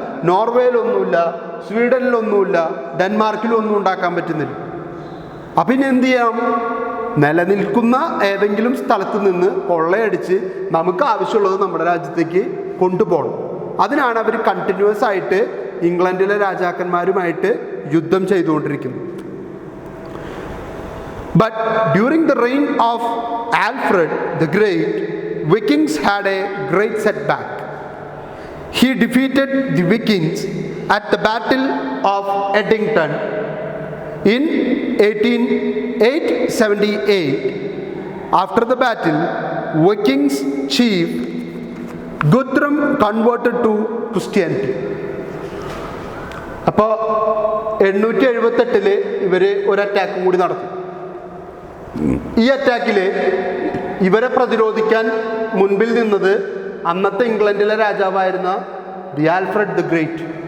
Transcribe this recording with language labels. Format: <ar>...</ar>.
<ml>നോർവേയിലൊന്നുമില്ല, സ്വീഡനിലൊന്നുമില്ല, ഡെൻമാർക്കിലൊന്നും ഉണ്ടാക്കാൻ പറ്റുന്നില്ല. അപ്പം ഇനി എന്ത് ചെയ്യാം? നിലനിൽക്കുന്ന ഏതെങ്കിലും സ്ഥലത്ത് നിന്ന് കൊള്ളയടിച്ച് നമുക്ക് ആവശ്യമുള്ളത് നമ്മുടെ രാജ്യത്തേക്ക് കൊണ്ടുപോകണം. അതിനാണ് അവർ കണ്ടിന്യൂസ് ആയിട്ട് ഇംഗ്ലണ്ടിലെ രാജാക്കന്മാരുമായിട്ട് യുദ്ധം ചെയ്തുകൊണ്ടിരിക്കുന്നത്.</ml> <en>But during the reign of Alfred the Great, Vikings had a great setback. He defeated the Vikings at the Battle of Edington in 878. After the battle, Vikings chief Guthrum converted to Christianity.</en> <ml>അപ്പോൾ 878 ഇവർ ഒരു അറ്റാക്കും കൂടി നടത്തി. ഈ അറ്റാക്കിൽ ഇവരെ പ്രതിരോധിക്കാൻ മുൻപിൽ നിന്നത് അന്നത്തെ ഇംഗ്ലണ്ടിലെ രാജാവായിരുന്ന ദി ആൽഫ്രഡ് ദി ഗ്രേറ്റ്.</ml>